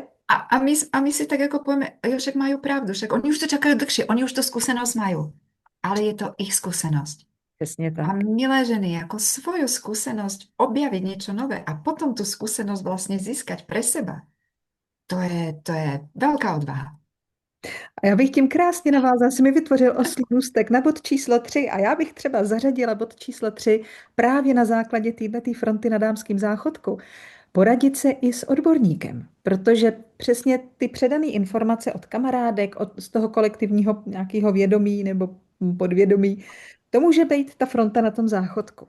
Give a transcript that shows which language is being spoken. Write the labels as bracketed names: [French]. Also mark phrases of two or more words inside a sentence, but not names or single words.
[Slovak] A my si tak ako povieme, jo, však majú pravdu, však oni už to čakajú dlhšie, oni už to skúsenosť majú. Ale je to ich skúsenosť. [Czech] přesně [Slovak] A tak. milé ženy, ako svoju skúsenosť objaviť niečo nové a potom tú skúsenosť vlastne získať pre seba, to je veľká odvaha. [Czech] A já bych tím krásně navázala, si mi vytvořil oslý můstek na bod číslo 3 a já bych třeba zařadila bod číslo 3 právě na základě této fronty na dámským záchodku. Poradit se i s odborníkem, protože přesně ty předané informace od kamarádek, z toho kolektivního nějakého vědomí nebo podvědomí, to může být ta fronta na tom záchodku.